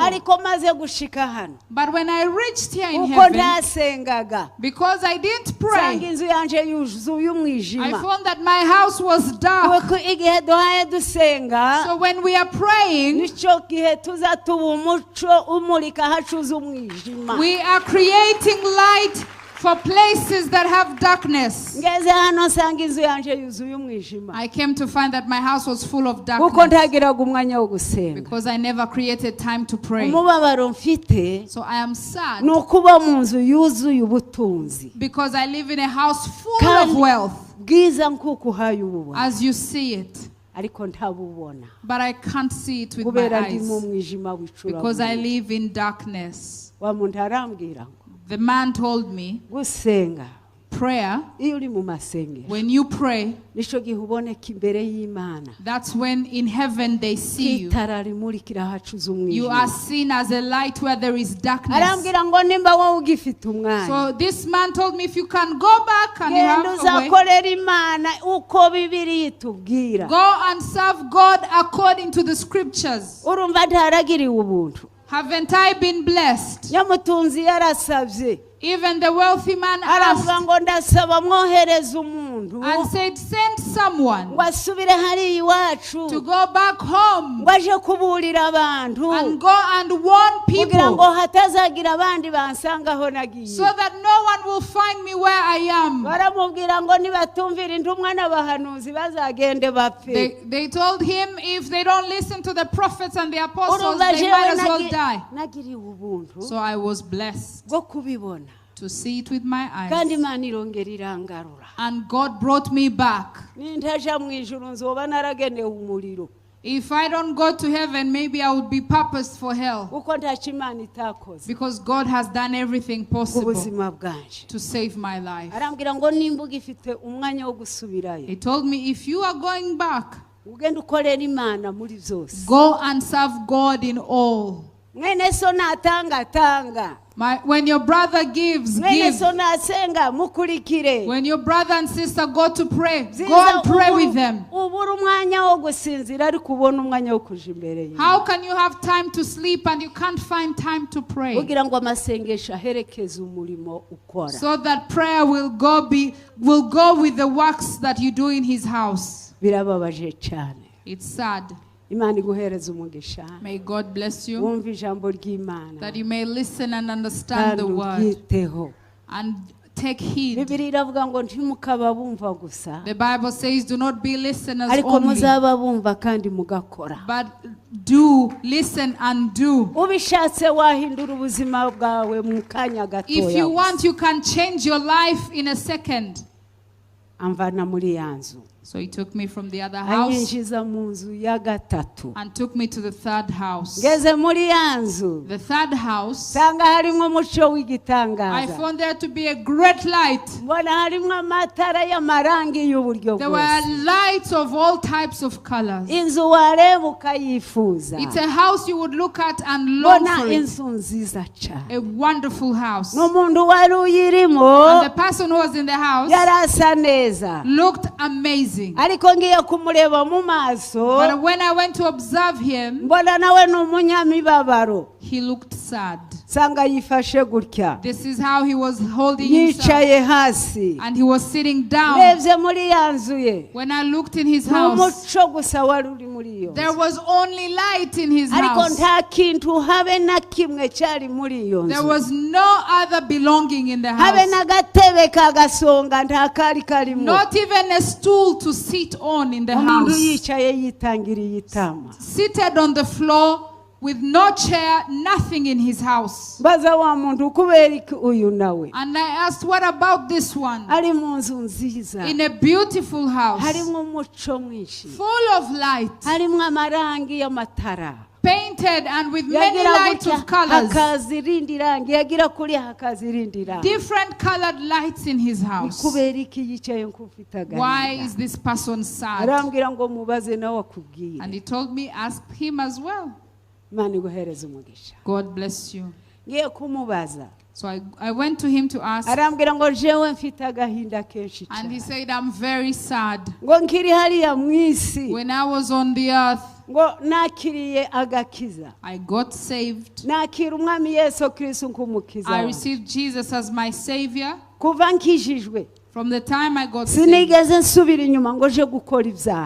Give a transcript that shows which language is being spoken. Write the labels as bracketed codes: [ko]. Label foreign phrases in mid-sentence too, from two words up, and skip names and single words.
[en] But when I reached here in heaven, because I didn't pray, I found that my house was dark. So when we are praying, we are creating light For places that have darkness. [rw] ngeze hano nsanga inzu yanje yuzuye umwijima [en] I came to find that my house was full of darkness [rw] ntagiraga umwanya wo gusenga [en] because I never created time to pray. [rw] umubabaro mfite [en] So I am sad [rw] nukuba mu nzu yuzuye ubutunzi [en] because I live in a house full of wealth [rw] bwiza nkuko uhaye ububona [en] as you see it, [rw] ariko ntabubona [en] but I can't see it with my [rw] kubera ndi mu [en] eyes [rw] mwijima wicura [en] because I live in darkness. [rw] wa muntu arambwira ngo [en] The man told me, [rw] gusenga [en] prayer, [rw] iyo uri mu masengesho [en] when you pray, [rw] nico gihe uboneka imbere y'Imana [en] that's when in heaven they see you. [rw] kitara rimurikira hacuza [en] You are [rw] umwijima [en] seen as a light where there is darkness. [rw] arambwira ngo nimba wowe ugifite umwanya [en] So this man told me, if you can go back and you [rw] genda [en] have a way, [rw] uzakorera Imana uko Bibiliya itubwira [en] go and serve God according to the scriptures. [rw] urumva ntaragiriwe ubuntu [en] Haven't I been blessed? [rw] nyamutunzi yarasabye [en] Even the wealthy man [rw] aravuga [en] asked [rw] ngo ndasaba mwohereza umuntu [en] and said, send someone [rw] ngo asubire hariya iwacu [en] to go back home [rw] ngo aje kuburira abantu [en] and go and warn [rw] kugira ngo [en] people [rw] hatazagira abandi bansanga aho nagiye [en] so that no one will find me where I am. [rw] baramubwira ngo nibatumvira intumwa n'abahanuzi bazagende bapfe [en] They told him if they don't listen to the prophets and the apostles, [rw] urumva [en] they [rw] jewe [en] might as well die. [rw] nagiriwe ubuntu [en] So I was blessed [rw] bwo kubibona [en] to see it with my [rw] kandi [en] eyes. [rw] Imana irongera irangarura [en] And God brought me back. [rw] nintaja mu ijuru nzoba naragenewe umuriro [en] If I don't go to heaven, maybe I would be purposed for hell. [rw] kuko ntacyo Imana itakoze [en] Because God has done everything possible [rw] ubuzima bwanje [en] to save my life. [rw] arambwira ngo nimba ugifite umwanya wo gusubirayo [en] He told me, if you are going back, [rw] ugenda ukorera Imana muri byose [en] go and serve God in all. [rw] mwene so natanga [en] When your brother gives, [rw] mwene [en] give. [rw] so nasenga mukurikire [en] When your brother and sister go to pray, go and pray with them. [rw] ubura umwanya wo gusinzira ariko ubona umwanya wo kuja imbere ye [en] How can you have time to sleep and you can't find time to pray? [rw] kugira ngo amasengesho aherekeze umurimo ukora [en] So that prayer will go with the works that you do in his house. [rw] birababaje cyane [en] It's sad. [rw] Imana iguhereza umugisha [en] May God bless you, [rw] wumva ijambo ry'Imana [en] that you may listen and understand the word [rw] uryiteho [en] and take heed. [rw] Bibiliya iravuga ngo ntimukaba bumva gusa [en] The Bible says, do not be listeners [rw] ariko [en] only, [rw] muzaba bumva kandi mugakora [en] but do listen and do. [rw] ubishatse wahindura ubuzima bwawe mu kanya [en] If [rw] gatoya [en] you want, you can change your life in a second. [rw] amvana muri yanzu [en] So he took me from the other house [rw] anyinjiza mu nzu ya gatatu [en] and took me to the third house. [rw] ngeze muri yanzu [en] The third house, [rw] sanga harimo umuco [en] I [rw] w'igitangaza [en] found there to be a great light. [rw] mbona harimo amatara y'amarangi y'uburyo [en] There were [rw] bwose [en] lights of all types of colors. [rw] inzu wareba ukayifuza [en] It's a house you would look at and long [rw] mbona [en] for it. [rw] inzu nziza cyane [en] A wonderful house. [rw] n'umuntu wari uyirimo [en] And the person who was in the house [rw] yari asa neza [en] looked amazing. [rw] ariko ngiye kumureba mu maso [en] But when I went to observe him, [rw] mbona nawe ni umunyamibabaro [en] he looked sad. [rw] sanga yifashe gutya [en] This is how he was holding himself. [rw] yicaye hasi [en] And he was sitting down. [rw] ndebye muri ya nzu ye [en] When I looked in his [rw] ni [en] house, [rw] umuco gusa wari uri muri iyo [en] there [rw] nzu [en] was only light in his [rw] ariko [en] house. [rw] nta kintu habe na kimwe cyari muri iyo [en] There [rw] nzu [en] was no other belonging in the [rw] habe [en] house. [rw] n'agatebe kagasonga nta kari karimo [en] Not even a stool to sit on in the [rw] umuntu [en] house. [rw] yicaye yitangiriye itama [en] Seated on the floor with no chair, nothing in his house. [rw] mbaza wa muntu kubera iki uyu nawe [en] And I asked, what about this one? [rw] ari mu nzu nziza [en] In a beautiful house, [rw] harimo umuco mwinshi [en] full of light, [rw] harimo amarangi y'amatara [en] painted and with many [rw] yagira [en] lights [rw] gutya [en] of colors, [rw] hakaza irindi rangi yagira kuri hakaza irindi rangi [en] different colored lights in his house. [rw] kubera iki yicaye nk'ufite [en] Why is [rw] agahinda [en] this person sad? [rw] arambwira ngo mubaze nawe akubwire [en] And he told me, ask him as well. [rw] Imana iguhereze umugisha [en] God bless you. [rw] ngiye kumubaza [en] So I went to him to ask, [rw] arambwira ngo jewe mfite agahinda kenshi [en] and he [rw] cyane [en] said, I'm very sad. [rw] ngo nkiri hariya mu isi [en] When I was on the earth, [rw] ngo nakiriye agakiza [en] I got saved. [rw] nakira umwami Yesu Kristo nk'umukiza [en] I [rw] wanjye. [en] received Jesus as my Savior. [rw] kuva nkijijwe [en] From the time I got saved, [rw] sinigeze nsubira inyuma ngo je gukora ibyaha.